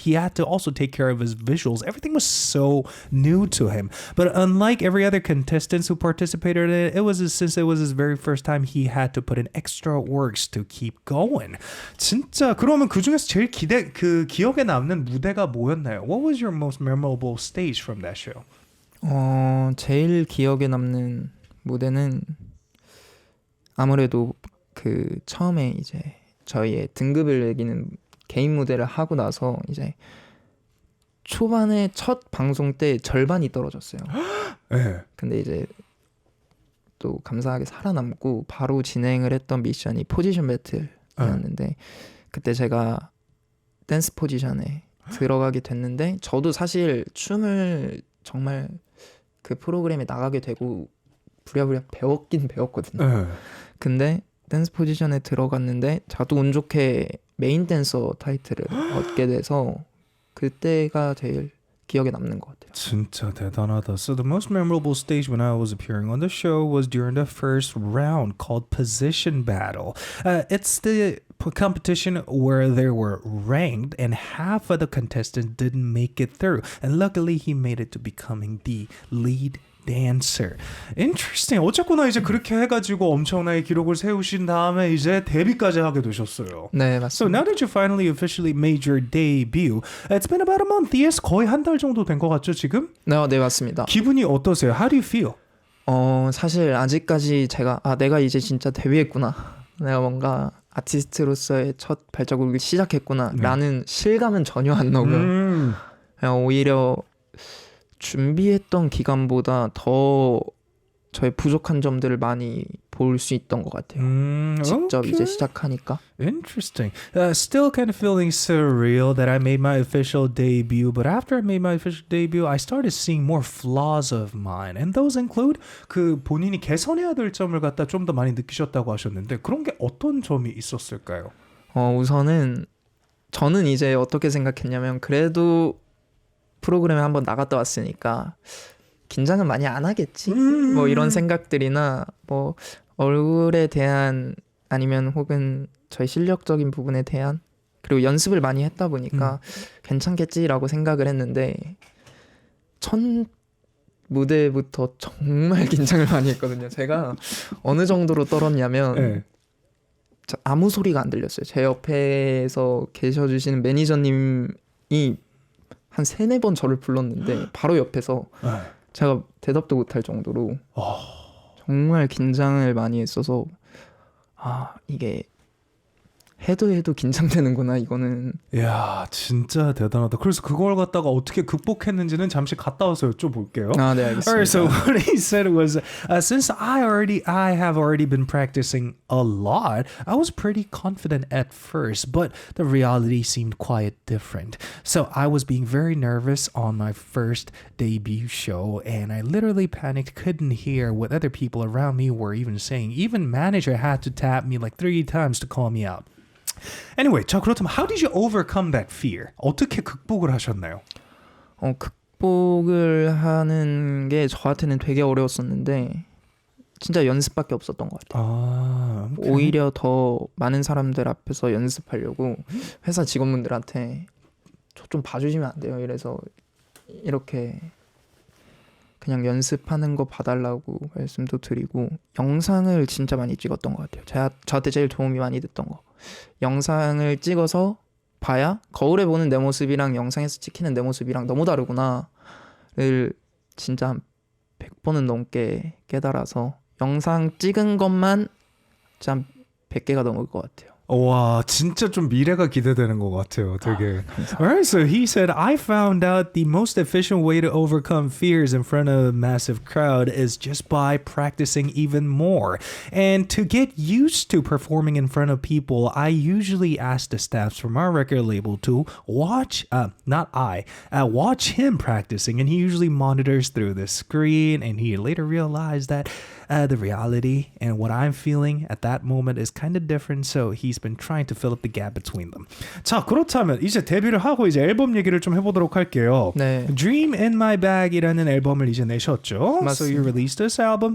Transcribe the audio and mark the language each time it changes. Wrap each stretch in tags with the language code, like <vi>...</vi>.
<en>He had to also take care of his visuals. Everything was so new to him. But unlike every other contestant who participated in it, since it was his very first time, he had to put in extra works to keep going.</en> <ko>진짜 그러면 그 중에서 제일 기억에 남는 무대가 뭐였나요?</ko> <en>What was your most memorable stage from that show?</en> <ko>제일 기억에 남는 무대는 아무래도 그 처음에 이제 저희의 등급을 매기는 개인 무대를 하고 나서 이제 초반에 첫 방송 때 절반이 떨어졌어요. 네. 근데 이제 또 감사하게 살아남고 바로 진행을 했던 미션이 포지션 배틀이었는데 그때 제가 댄스 포지션에 들어가게 됐는데 저도 사실 춤을 정말 그 프로그램에 나가게 되고 부랴부랴 배웠긴 배웠거든요. 근데 댄스 포지션에 들어갔는데 저도 운 좋게 메인 댄서 타이틀을 얻게 돼서 그때가 제일 기억에 남는 것 같아요. 진짜 대단하다.</ko> <en>So the most memorable stage when I was appearing on the show was during the first round called Position Battle. It's the competition where they were ranked and half of the contestants didn't make it through. And luckily he made it to becoming the lead dancer. Interesting.</en> <ko>어쨌거나 이제 그렇게 해가지고 엄청나게 기록을 세우신 다음에 이제 데뷔까지 하게 되셨어요. 네,</ko> <en>So</en> <ko>맞습니다.</ko> <en>now that you finally officially made your debut, it's been about a month.</en> <ko>Yes, 거의 한 달 정도 된 것 같죠 지금? 네, 맞습니다. 기분이 어떠세요?</ko> <en>How do you feel?</en> <ko>사실 아직까지 제가 내가 이제 진짜 데뷔했구나. 내가 뭔가 아티스트로서의 첫 발자국을 시작했구나. 네. 라는 실감은 전혀 안 나고요. 그냥 오히려 준비했던 기간보다 더 저의 부족한 점들을 많이 볼 수 있던 것 같아요. 직접</ko> <en>okay.</en> <ko>이제 시작하니까.</ko> <en>Interesting. Still kind of feeling surreal that I made my official debut, but after I made my official debut, I started seeing more flaws of mine, and those include</en> <ko>그 본인이 개선해야 될 점을 갖다 좀 더 많이 느끼셨다고 하셨는데 그런 게 어떤 점이 있었을까요? 우선은 저는 이제 어떻게 생각했냐면 그래도 프로그램에 한번 나갔다 왔으니까 긴장은 많이 안 하겠지? 뭐 이런 생각들이나 뭐 얼굴에 대한 아니면 혹은 저희 실력적인 부분에 대한 그리고 연습을 많이 했다 보니까 괜찮겠지라고 생각을 했는데 첫 무대부터 정말 긴장을 많이 했거든요. 제가 어느 정도로 떨었냐면 네. 아무 소리가 안 들렸어요. 제 옆에서 계셔주시는 매니저님이 한 3-4번 저를 불렀는데 바로 옆에서 제가 대답도 못할 정도로 정말 긴장을 많이 했어서 이게 해도 긴장되는구나 이거는. 야 진짜 대단하다. 그래서 그걸 갖다가 어떻게 극복했는지는 잠시 갔다 와서 여쭤볼게요. 네, 알겠습니다.</ko> <en>Alright, so what he said was, since I have already been practicing a lot, I was pretty confident at first, but the reality seemed quite different. So I was being very nervous on my first debut show, and I literally panicked, couldn't hear what other people around me were even saying. Even manager had to tap me like 3 times to call me out. Anyway,</en> <ko>자 그렇다면</ko> <en>how did you overcome that fear?</en> <ko>어떻게 극복을 하셨나요? 극복을 하는 게 저한테는 되게 어려웠었는데 진짜 연습밖에 없었던 것 같아요. 오케이. 오히려 더 많은 사람들 앞에서 연습하려고 회사 직원분들한테 저 좀 봐주시면 안 돼요? 이래서 이렇게 그냥 연습하는 거 봐달라고 말씀도 드리고 영상을 진짜 많이 찍었던 것 같아요. 저한테 제일 도움이 많이 됐던 거. 영상을 찍어서 봐야 거울에 보는 내 모습이랑 영상에서 찍히는 내 모습이랑 너무 다르구나를 진짜 한 100번은 넘게 깨달아서 영상 찍은 것만 진짜 한 100개가 넘을 것 같아요. 와, 진짜 좀 미래가 기대되는 것 같아요. 되게.</ko> <en>Alright, so he said, I found out the most efficient way to overcome fears in front of a massive crowd is just by practicing even more. And to get used to performing in front of people, I usually ask the staffs from our record label to watch him practicing. And he usually monitors through the screen. And he later realized that the reality and what I'm feeling at that moment is kind of different. So he's been trying to fill up the gap between them.</en> <ko>자, 그렇다면 이제 데뷔를 하고 이제 앨범 얘기를 좀 해보도록 할게요. 네. Dream in My Bag이라는 앨범을 이제 내셨죠. 맞습니다.</ko> <en>So you released this album.</en>